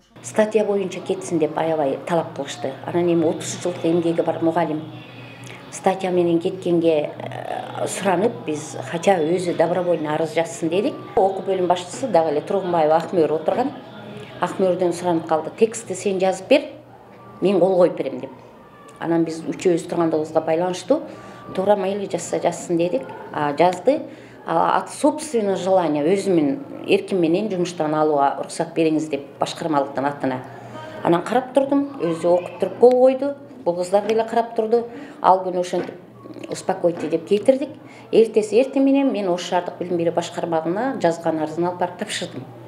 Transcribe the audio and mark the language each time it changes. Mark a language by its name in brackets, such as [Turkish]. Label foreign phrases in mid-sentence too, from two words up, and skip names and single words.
[Kyrgyz] Статья боюнча кетсин деп аябай талап кылышты. Анан эми 30 жылдык эмгеги бар мугалим статья менен кеткенге суранып, биз хача өзү добровольно арыз жазсын дедик. Окуу бөлүм башчысы дагы эле Тургунбаева Акмөр отурган. Акмөрдөн суранып калды, текстти сен жазып бер, мен кол коюп берем деп. Анан биз үчөөбүз тургандыгыбызга байланыштуу, туура мейли жазса жазсын дедик. Жазды. [Russian] От собственного желания [Kyrgyz] өзүмүн эрким менен жумуштан алууга уруксат бериңиз деп башкармалыктын атына. Анан карап турдум, өзү окуп туруп кол койду. Бул кыздар деле карап турду. Ал күнү ошентип успокойте деп кетирдик. Эртеси менен мен Ош шаардык билим берүү башкармалыгына жазган арызын алып барып тапшырдым.